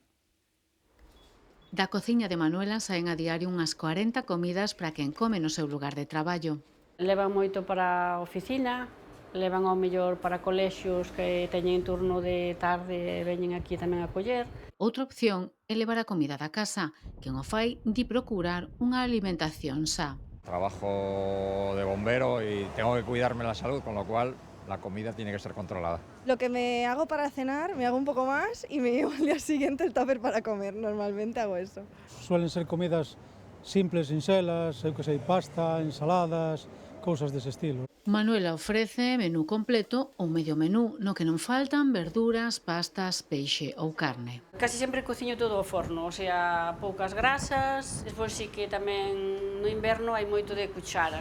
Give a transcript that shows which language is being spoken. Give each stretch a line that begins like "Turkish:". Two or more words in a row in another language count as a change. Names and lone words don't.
Galician: Da cociña de Manuela saen a diario unhas 40 comidas para quen come no seu lugar de traballo. Levan moito para a oficina, levan ao mellor para colexios que teñen turno de tarde e veñen aquí tamén a coller. Outra opción é levar a comida da casa. Quen o fai di procurar unha alimentación xa.
Spanish: Trabajo de bombero y tengo que cuidarme la salud, con lo cual la comida tiene que ser controlada. Lo que me hago para cenar, me hago un poco más y me llevo al día siguiente el tupper para comer. Normalmente hago eso. Suelen ser comidas simples,
Galician: sinxelas, eu que sei, pasta, ensaladas, cousas dese estilo. Manuela ofrece menú completo ou medio menú, no que non faltan verduras, pastas, peixe ou carne. Casi sempre cociño todo ao forno,
Spanish: o sea,
Galician: poucas grasas, despois sí que tamén no inverno hai moito de cuchara.